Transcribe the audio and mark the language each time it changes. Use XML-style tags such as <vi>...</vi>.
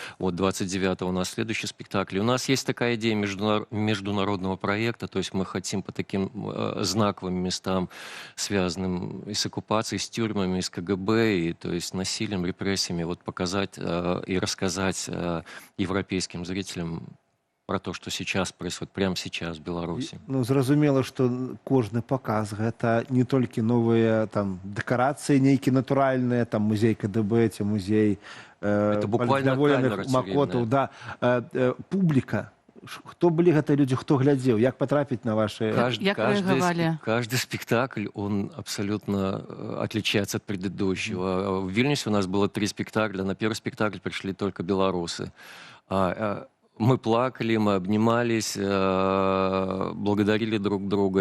<ru>Вот 29-го у нас следующий спектакль. У нас есть такая идея международного проекта, то есть мы хотим по таким знаковым местам, связанным и с оккупацией, с тюрьмами, и с КГБ, и, то есть насилием, репрессиями, вот показать и рассказать европейским зрителям про то, что сейчас происходит, прямо сейчас в Беларуси.</ru> <be>Ну, зразумела, что кожны показ гэта не толькі новыя там дэкарацыі нейкі натуральныя, там музей КДБ, ці музей палідаволеных макотаў, да. Публіка. Хто былі гэтыя людзі, хто глядзеў, як патрапіць на ваши...</be> <ru>Каждый спектакль, он абсолютно отличается от предыдущего. В Вильнюсе у нас было 3 спектакля, на первый спектакль пришли только белорусы. Мы плакали, мы обнимались, благодарили друг друга.</ru>